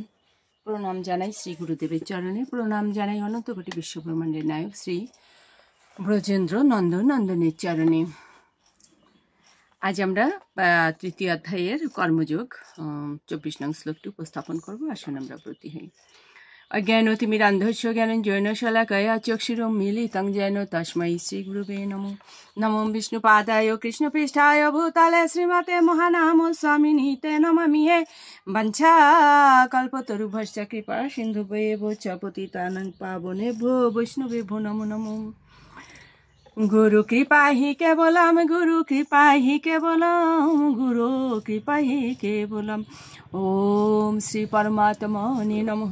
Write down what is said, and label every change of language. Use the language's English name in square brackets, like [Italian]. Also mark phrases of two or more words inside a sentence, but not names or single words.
[Bangla] প্রণাম জানাই শ্রী গুরুদেবের চরণে, প্রণাম জানাই অনন্ত কোটি বিশ্বব্রহ্মাণ্ডের নায়ক শ্রী ব্রজেন্দ্র নন্দনের চরণে। আজ আমরা তৃতীয় অধ্যায়ের কর্মযোগ 24 নং শ্লোকটি উপস্থাপন করব। আসুন আমরা ব্রতী হই। [Sanskrit] অজ্ঞানতিমিরান্ধস্য জ্ঞানঞ্জন শলাকয়া চক্ষুরুন্মিলিतं येन তস্मै শ্রীগুরুবে নমঃ। নমো বিষ্ণুপাদায় কৃষ্ণপৃষ্ঠায় ভূতলে শ্রীমতে মহানাম স্বামিনীতে নমামি হে। বঞ্ছাকল্পতরুভ্যশ্চ কৃপা সিন্ধুভ্যেব চ পতিতানাং পাবনেভ্যো বৈষ্ণবেভ্যো নমো নমঃ। गुरु कृपा ही केवलम, गुरु कृपा ही केवलम, गुरु कृपा ही केवलम। ओम श्री परमात्मने नमः।